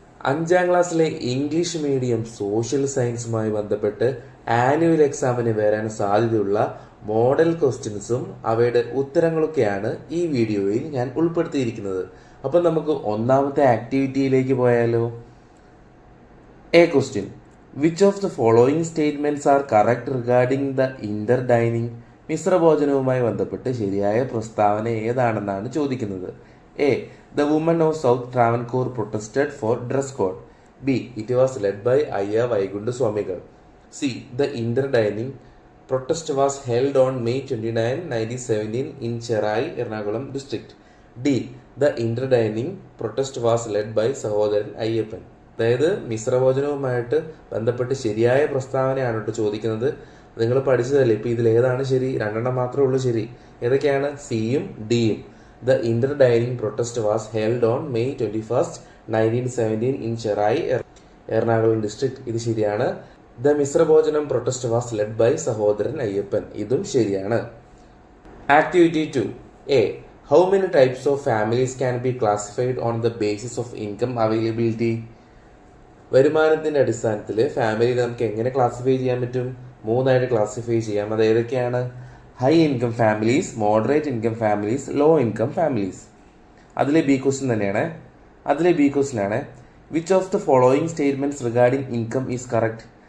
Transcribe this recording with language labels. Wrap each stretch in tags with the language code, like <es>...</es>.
<ml>5ാം ക്ലാസ്സിലെ English medium social സയൻസുമായി ബന്ധപ്പെട്ട് annual എക്സാമിന് വരാൻ സാധ്യതയുള്ള മോഡൽ ക്വസ്റ്റ്യൻസും അവയുടെ ഉത്തരങ്ങളൊക്കെയാണ് ഈ വീഡിയോയിൽ ഞാൻ ഉൾപ്പെടുത്തിയിരിക്കുന്നത്. അപ്പം നമുക്ക് ഒന്നാമത്തെ ആക്ടിവിറ്റിയിലേക്ക് പോയാലോ.</ml> <en>A question: which of the following statements are correct regarding the interdining?</en> <ml>മിശ്രഭോജനവുമായി ബന്ധപ്പെട്ട് ശരിയായ പ്രസ്താവന ഏതാണെന്നാണ് ചോദിക്കുന്നത്.</ml> <en>A. The women of South Travancore protested for dress code. B. It was led by Ayya Vaikundu Swamigal. C. The interdining protest was held on May 29, 1917 in Cherai, Ernakulam district. D. The interdining protest was led by Sahodaran Ayyappan.</en> <ml>അതായത് മിശ്രഭോജനവുമായിട്ട് ബന്ധപ്പെട്ട് ശരിയായ പ്രസ്താവനയാണ് കേട്ടോ ചോദിക്കുന്നത്. നിങ്ങൾ പഠിച്ചതല്ലേ, ഇപ്പം ഇതിൽ ഏതാണ് ശരി? രണ്ടെണ്ണം മാത്രമേ ഉള്ളൂ ശരി. ഏതൊക്കെയാണ്? സിയും ഡിയും.</ml> <en>The interdining protest was held on May 21st, 1917 in Cherai, Ernakulam district.</en> <ml>ഇത് ശരിയാണ്.</ml> <en>The misrabhojanam protest was led by Sahodaran Ayyappan.</en> <ml>ഇതും ശരിയാണ്.</ml> <en>Activity 2. A. How many types of families can be classified on the basis of income availability?</en> <ml>വരുമാനത്തിന്റെ അടിസ്ഥാനത്തിൽ family നമുക്ക് എങ്ങനെ classify ചെയ്യാൻ പറ്റും? 3ആയിട്ട് ക്ലാസിഫൈ ചെയ്യാം. അത് ഏതൊക്കെയാണ്?</ml> <en>High income families, moderate income families, low income families.</en> <ml>അതിലെ ബി ക്വസ്റ്റ്യനാണ്</ml> <en>Which of the following statements regarding income is correct?</en>